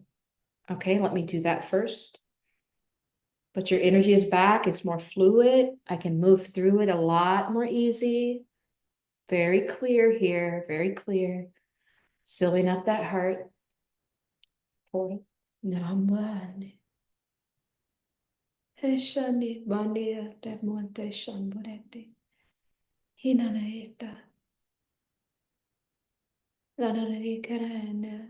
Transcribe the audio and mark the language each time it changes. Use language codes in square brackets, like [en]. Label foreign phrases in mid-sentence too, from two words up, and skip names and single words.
[en] Okay, let me do that first. But your energy is back. It's more fluid. I can move through it a lot more easy. Very clear here, very clear. Sealing up that heart portal. Namane. Heshani bandia demonte shamburete. Hinanaeta. Lanari karana.